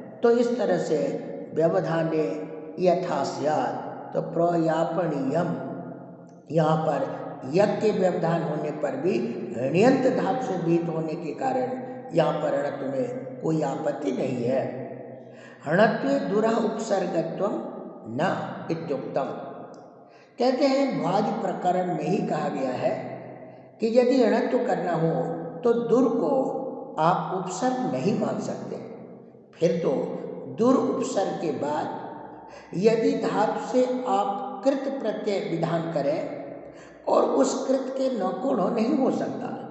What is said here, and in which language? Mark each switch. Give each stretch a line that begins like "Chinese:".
Hindi: तो इस तरह से
Sanskrit: व्यवधाने यथा स्यात्,
Hindi: तो प्रयापणीयम, यहाँ पर यक के व्यवधान होने पर भी ण्यंत धातु से विहित होने के कारण यहाँ पर णत्व में कोई आपत्ति नहीं है।
Sanskrit: णत्वे दुरः उपसर्गत्वम न इत्युक्तम।
Hindi: कहते हैं भ्वादि प्रकरण में ही कहा गया है कि यदि णत्व करना हो तो दुर को आप उपसर्ग नहीं मान सकते। फिर तो दुर उपसर्ग के बाद यदि धातु से आप कृत प्रत्यय विधान करें और उस कृत के नकुण नहीं हो सकता।